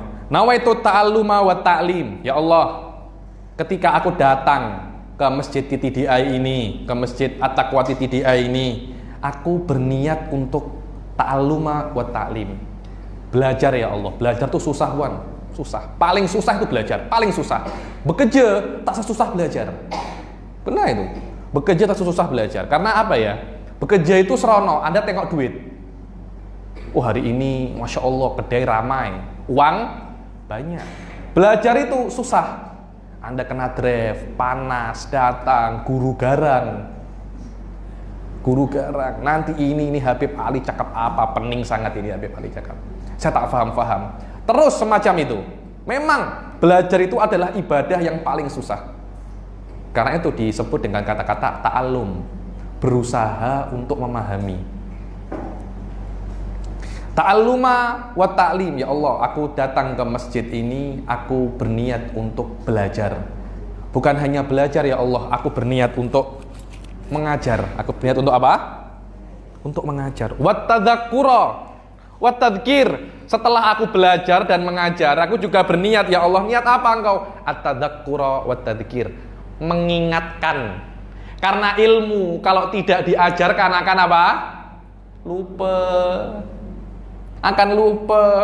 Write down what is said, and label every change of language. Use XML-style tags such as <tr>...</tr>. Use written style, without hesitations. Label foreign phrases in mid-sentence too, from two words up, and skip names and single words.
<ar>نويت التعلم والتعليم.</ar> <id>Ya Allah, ketika aku datang ke masjid TDI ini, ke masjid At-Taqwa TDI ini, aku berniat untuk</id> <ar>التعلم والتعليم.</ar> <id>Belajar ya Allah. Belajar tuh susah, Wan. Susah. Paling susah itu belajar, paling susah. Bekerja tak sesusah belajar. Benar itu. Bekerja tak sesusah belajar.</id> <ms>Karena apa ya? Bekerja itu serono, Anda tengok duit. Oh, hari ini Masya Allah kedai ramai, uang banyak.</ms> <id>Belajar itu susah.</id> <ms>Anda kena drive, panas, datang, guru garang. Nanti ini Habib Ali cakap apa, pening sangat ini Habib Ali cakap. Saya tak paham. Terus semacam itu.</ms> <id>Memang belajar itu adalah ibadah yang paling susah. Karena itu disebut dengan kata-kata ta'allum, berusaha untuk memahami.</id> <ar>التعلم والتعليم.</ar> <id>Ya Allah, aku datang ke masjid ini, aku berniat untuk belajar. Bukan hanya belajar ya Allah, aku berniat untuk mengajar. Aku berniat untuk apa? Untuk mengajar.</id> <ar>والتذكر والتذكير.</ar> <id>Setelah aku belajar dan mengajar, aku juga berniat ya Allah. Niat apa engkau?</id> <ar>التذكر والتذكير.</ar> <id>Mengingatkan. Karena ilmu kalau tidak diajarkan akan apa? Akan lupa.</id>